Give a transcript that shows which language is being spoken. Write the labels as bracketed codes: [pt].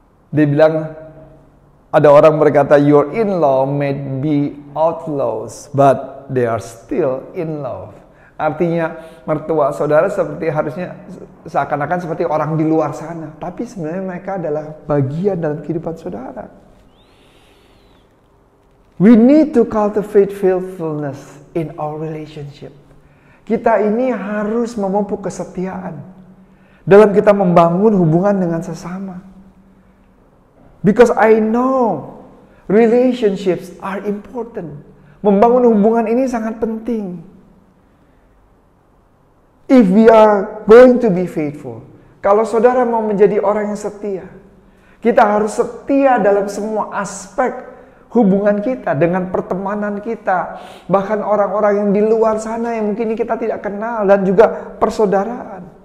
[id] Dia bilang, ada orang berkata, [en] your in-law may be outlaws, but they are still in love. [id] Artinya mertua saudara seperti harusnya seakan-akan seperti orang di luar sana, tapi sebenarnya mereka adalah bagian dalam kehidupan saudara. [en] We need to cultivate faithfulness in our relationship. [id] Kita ini harus memupuk kesetiaan dalam kita membangun hubungan dengan sesama. [en] Because I know relationships are important. [id] Membangun hubungan ini sangat penting. [en] If we are going to be faithful, [id] kalau saudara mau menjadi orang yang setia, kita harus setia dalam semua aspek hubungan kita, dengan pertemanan kita, bahkan orang-orang yang di luar sana yang mungkin kita tidak kenal, dan juga persaudaraan.